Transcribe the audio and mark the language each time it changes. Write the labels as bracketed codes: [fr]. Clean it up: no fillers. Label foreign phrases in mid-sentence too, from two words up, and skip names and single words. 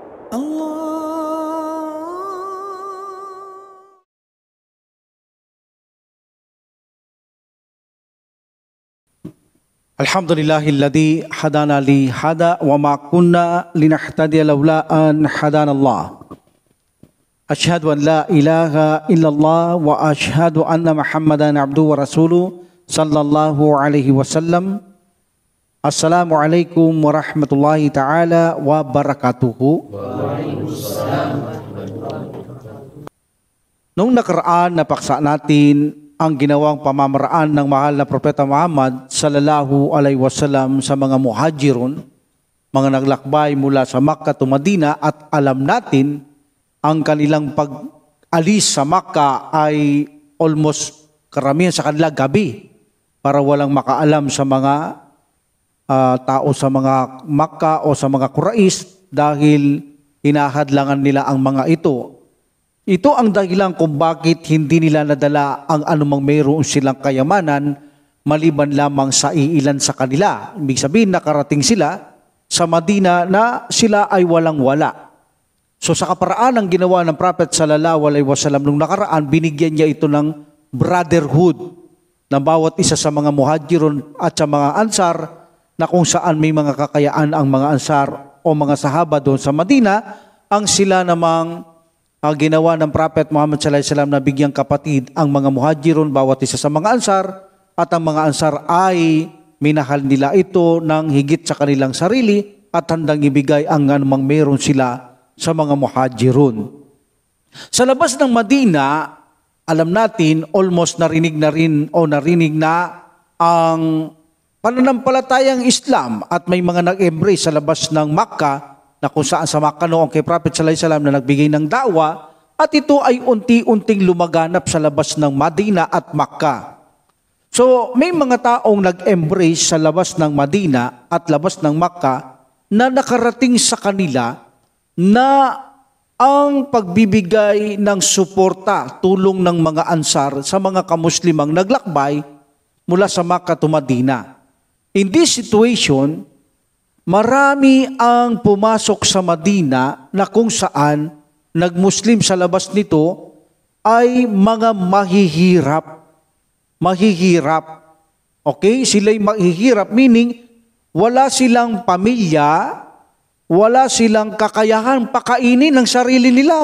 [ar] الحمد لله الذي هدانا لهذا وما كنا لنهتدي لولا أن هدانا الله. أشهد أن لا إله إلا الله وأشهد أن محمدا عبده ورسوله صلى الله عليه وسلم. السلام عليكم ورحمة الله تعالى وبركاته. [tl] Nung nakaraan napaksa natin ang ginawang pamamaraan ng mahal na Propeta Muhammad [ar] صلى الله عليه [tl] wasallam sa mga muhajirun, mga naglakbay mula sa Makkah to Madina, at alam natin ang kanilang pag-alis sa Makkah ay almost karamihan sa kanila gabi para walang makaalam sa mga tao sa mga Makkah o sa mga Quraysh dahil hinahadlangan nila ang mga ito. Ito ang dahilan kung bakit hindi nila nadala ang anumang mayroon silang kayamanan maliban lamang sa iilan sa kanila. Ibig sabihin, nakarating sila sa Madina na sila ay walang-wala. So sa kaparaan ng ginawa ng Prophet [ar] صلى الله عليه وسلم [tl] nung nakaraan, binigyan niya ito ng brotherhood na bawat isa sa mga muhajirun at sa mga ansar, na kung saan may mga kakayaan ang mga ansar o mga sahaba doon sa Madina, ang sila namang ginawa ng Prophet Muhammad [ar] صلى الله عليه وسلم [tl] na bigyang kapatid ang mga muhajirun, bawat isa sa mga ansar, at ang mga ansar ay minahal nila ito ng higit sa kanilang sarili at handang ibigay ang anumang meron sila sa mga muhajirun. Sa labas ng Madina, alam natin, almost narinig na ang pananampalatayang Islam at may mga nag-embrace sa labas ng Makkah, na kung saan sa Makkah noong kay Prophet [ar] صلى الله عليه وسلم [tl] na nagbigay ng dawa, at ito ay unti-unting lumaganap sa labas ng Madina at Makkah. So may mga taong nag-embrace sa labas ng Madina at labas ng Makkah na nakarating sa kanila na ang pagbibigay ng suporta, tulong ng mga ansar sa mga kamuslimang naglakbay mula sa Makkah to Madina. [en] In this situation, [tl] marami ang pumasok sa Madina na kung saan nagmuslim sa labas nito ay mga mahihirap. Mahihirap. Okay? Sila'y mahihirap, meaning wala silang pamilya, wala silang kakayahan pakainin ng sarili nila.